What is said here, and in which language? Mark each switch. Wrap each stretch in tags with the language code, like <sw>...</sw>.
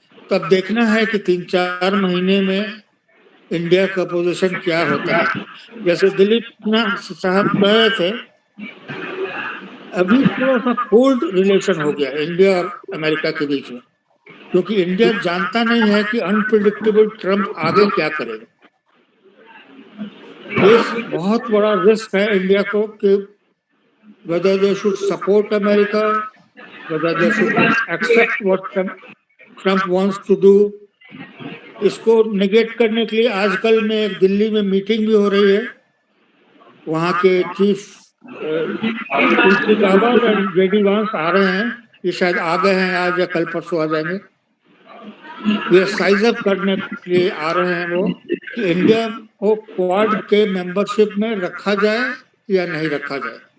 <hi>तब देखना है कि 3-4 महीने में इंडिया का पोजीशन क्या होता है। जैसे दिलीप साहब कह रहे थे, अभी थोड़ा सा कोल्ड रिलेशन हो गया इंडिया और अमेरिका के बीच में, क्योंकि इंडिया जानता नहीं है कि अनप्रिडिक्टेबल ट्रम्प आगे क्या करेगा। ये बहुत बड़ा रिस्क है इंडिया को कि</hi> <en>whether they should support America, whether they should accept what Trump wants to do।</en> <hi>इसको नेगेट करने के लिए आजकल में एक दिल्ली में मीटिंग भी हो रही है, वहाँ के चीफ तुलसी गाबर्ट और जेडी वांस आ रहे हैं, ये शायद आ गए हैं, आज या कल परसों आ जाएंगे। ये साइज अप करने के लिए आ रहे हैं वो कि इंडिया को क्वाड के मेंबरशिप में रखा जाए या नहीं रखा जाए।</hi>